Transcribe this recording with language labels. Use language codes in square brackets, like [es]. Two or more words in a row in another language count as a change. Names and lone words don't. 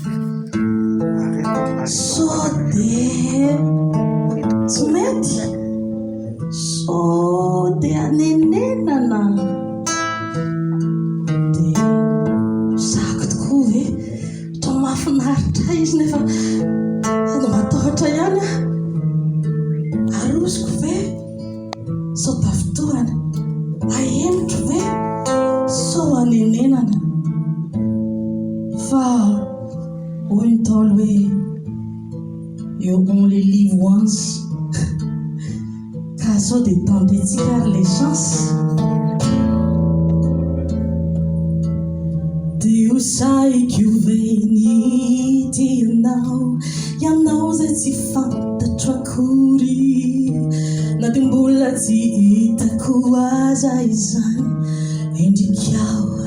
[mg] so dia tsy mety so dia anenenana dia zako tokoa ve ohatran'ny mahafinaritra izy nefa no matahotra ihany ah arosiko ve sao tafitohana ahemitro ve sao anenenana fa hoy ny Ntaolo hoe [en] you only live once [mg] ka sao dia tentetsika ary [fr] les chance [mg] dia ho sahiko ve nity ianao zay tsy fantatro akory na dia mbola tsy hitako aza izany endrikao